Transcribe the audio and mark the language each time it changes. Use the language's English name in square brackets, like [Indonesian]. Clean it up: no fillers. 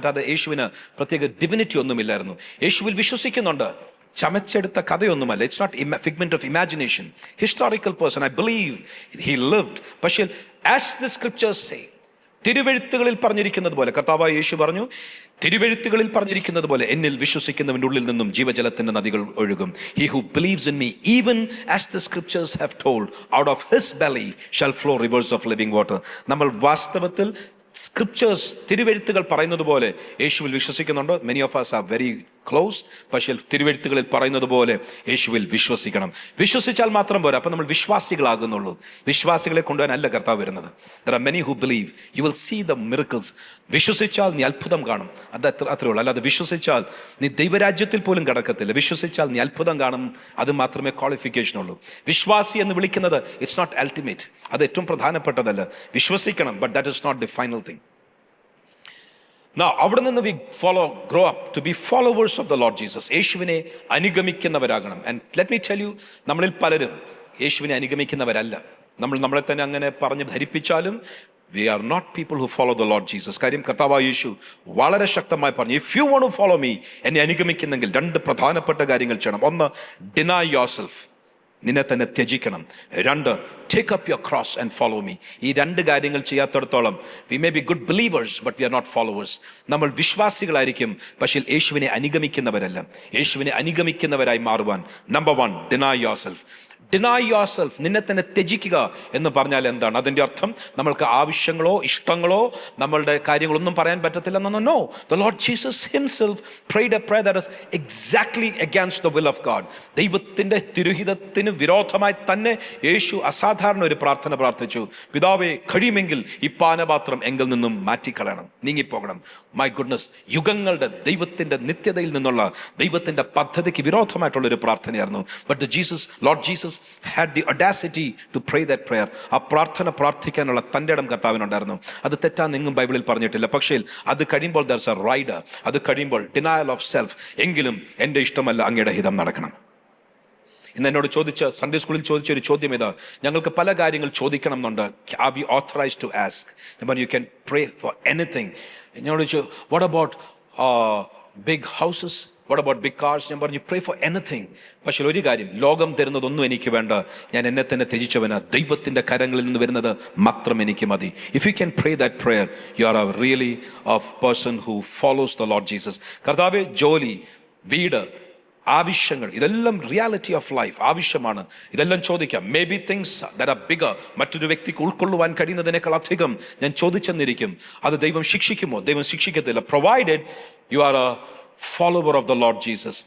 [Malayalam] മറ്റാതെ യേശുവിന് പ്രത്യേക ഡിവിനിറ്റി ഒന്നുമില്ലായിരുന്നു. യേശുവിൽ വിശ്വസിക്കുന്നുണ്ട്, ചമച്ചെടുത്ത കഥയൊന്നുമല്ല. [English] It's not figment of imagination. Historical person. I believe he lived. [Malayalam] പക്ഷേ [English] as the scriptures say, [Malayalam] തിരുവെഴുത്തുകളിൽ പറഞ്ഞിരിക്കുന്നത് പോലെ, കർത്താവായ യേശു പറഞ്ഞു, തിരുവെഴുത്തുകളിൽ പറഞ്ഞിരിക്കുന്നത് പോലെ എന്നിൽ വിശ്വസിക്കുന്നവൻ്റെ ഉള്ളിൽ നിന്നും ജീവജലത്തിൻ്റെ നദികൾ ഒഴുകും. [English] He who believes in me, even as the scriptures have told, out of his belly shall flow rivers of living water. [Malayalam] നമ്മൾ വാസ്തവത്തിൽ സ്ക്രിപ്ചേഴ്സ്, തിരുവെഴുത്തുകൾ പറയുന്നത് പോലെ യേശുവിൽ വിശ്വസിക്കുന്നുണ്ട്. [English] Many of us are very close. [Malayalam] പക്ഷേ തിരുവെഴുത്തുകളിൽ പറയുന്നത് പോലെ യേശുവിൽ വിശ്വസിക്കണം. വിശ്വസിച്ചാൽ മാത്രം പോരാ, അപ്പം നമ്മൾ വിശ്വാസികളാകുന്നുള്ളൂ. വിശ്വാസികളെ കൊണ്ടുപോകാനല്ല കർത്താവ് വരുന്നത്. [English] There are many who believe. You will see the miracles. [Malayalam] വിശ്വസിച്ചാൽ നീ അത്ഭുതം കാണും. അത് അത്രേ ഉള്ളൂ. അല്ലാതെ വിശ്വസിച്ചാൽ നീ ദൈവരാജ്യത്തിൽ പോലും കടക്കത്തില്ല. വിശ്വസിച്ചാൽ നീ അത്ഭുതം കാണും. അത് മാത്രമേ ക്വാളിഫിക്കേഷൻ ഉള്ളൂ. വിശ്വാസി എന്ന് വിളിക്കുന്നത് [English] It's not ultimate. [Malayalam] അത് ഏറ്റവും പ്രധാനപ്പെട്ടതല്ല. വിശ്വസിക്കണം, [English] But that is not the final thing. Now, [Malayalam] അവിടെ നിന്ന് [English] we grow up to be followers of the Lord Jesus. [Malayalam] യേശുവിനെ അനുഗമിക്കുന്നവരാകണം. [English] And let me tell you, [Malayalam] നമ്മളിൽ പലരും യേശുവിനെ അനുഗമിക്കുന്നവരല്ല. നമ്മളെ തന്നെ അങ്ങനെ പറഞ്ഞ് ധരിപ്പിച്ചാലും [English] we are not people who follow the Lord Jesus. [Malayalam] കാര്യം കർത്താവായ യേശു വളരെ ശക്തമായി പറഞ്ഞു, [English] if you want to follow me, [Malayalam] എന്നെ അനുഗമിക്കുന്നെങ്കിൽ 2 പ്രധാനപ്പെട്ട കാര്യങ്ങൾ ചെയ്യണം. 1, [English] deny yourself, [Malayalam] നിന്നെ തന്നെ ത്യജിക്കണം. [English] 2, take up your cross and follow me. [Malayalam] ഈ 2 കാര്യങ്ങൾ ചെയ്യാത്തിടത്തോളം [English] we may be good believers but we are not followers. [Malayalam] നമ്മൾ വിശ്വാസികളായിരിക്കും, പക്ഷേ യേശുവിനെ അനുഗമിക്കുന്നവരല്ല. യേശുവിനെ അനുഗമിക്കുന്നവരായി മാറുവാൻ, [English] number 1, deny yourself. Deny yourself, [Malayalam] നിന്നെ തന്നെ ത്യജിക്കുക എന്ന് പറഞ്ഞാൽ എന്താണ്? അതിൻ്റെ അർത്ഥം നമ്മൾക്ക് ആവശ്യങ്ങളോ ഇഷ്ടങ്ങളോ നമ്മളുടെ കാര്യങ്ങളൊന്നും പറയാൻ പറ്റത്തില്ലെന്നോ. No, [English] The Lord Jesus himself prayed a prayer that is exactly against the will of God. [Malayalam] ദൈവത്തിൻ്റെ തിരുഹിതത്തിന് വിരോധമായി തന്നെ യേശു അസാധാരണ ഒരു പ്രാർത്ഥന പ്രാർത്ഥിച്ചു. പിതാവേ, കഴിയുമെങ്കിൽ ഈ പാനപാത്രം എങ്കിൽ നിന്നും മാറ്റിക്കളയണം, നീങ്ങിപ്പോകണം. [English] my goodness, [Malayalam] യുഗങ്ങളുടെ ദൈവത്തിൻ്റെ നിത്യതയിൽ നിന്നുള്ള ദൈവത്തിൻ്റെ പദ്ധതിക്ക് വിരോധമായിട്ടുള്ള ഒരു പ്രാർത്ഥനയായിരുന്നു. [English] But Lord Jesus had the audacity to pray that prayer. [Malayalam] ആ പ്രാർത്ഥന പ്രാർത്ഥിക്കാനുള്ള തൻ്റെ ഇടം കർത്താവിനുണ്ടായിരുന്നു. അത് തെറ്റാന്നെങ്ങും ബൈബിളിൽ പറഞ്ഞിട്ടില്ല. പക്ഷേ അത് കഴിയുമ്പോൾ [English] there's a rider. [Malayalam] അത് കഴിയുമ്പോൾ [English] denial of self. [Malayalam] എങ്കിലും എൻ്റെ ഇഷ്ടമല്ല, അങ്ങയുടെ ഹിതം നടക്കണം. ഇന്ന് എന്നോട് സൺഡേ സ്കൂളിൽ ചോദിച്ച ഒരു ചോദ്യം ഇതാ, ഞങ്ങൾക്ക് പല കാര്യങ്ങൾ ചോദിക്കണം എന്നുണ്ട്. [English] Are we authorized to ask? You can pray for anything. [Malayalam] എന്നോട് ചോദിച്ചു, [English] what about big houses? What about big cars? [Malayalam] ഞാൻ പറഞ്ഞു, [English] pray for anything. [Malayalam] പക്ഷേ ഒരു കാര്യം, ലോകം തരുന്നതൊന്നും എനിക്ക് വേണ്ട. ഞാൻ എന്നെ തന്നെ ത്യജിച്ചവനാ. ദൈവത്തിൻ്റെ കരങ്ങളിൽ നിന്ന് വരുന്നത് മാത്രം എനിക്ക് മതി. [English] If you can pray that prayer, you are a really a person who follows the Lord Jesus. [Malayalam] കർത്താവേ, ജോലി, വീട്, ആവശ്യങ്ങൾ, ഇതെല്ലാം റിയാലിറ്റി ഓഫ് ലൈഫ്, ആവശ്യമാണ്. ഇതെല്ലാം ചോദിക്കാം. [English] may be things that are bigger, [Malayalam] മറ്റൊരു വ്യക്തിക്ക് ഉൾക്കൊള്ളുവാൻ കഴിയുന്നതിനേക്കാൾ അധികം ഞാൻ ചോദിച്ചെന്നിരിക്കും. അത് ദൈവം ശിക്ഷിക്കുമോ? ദൈവം ശിക്ഷിക്കത്തില്ല. [English] Provided you are a follower of the Lord Jesus.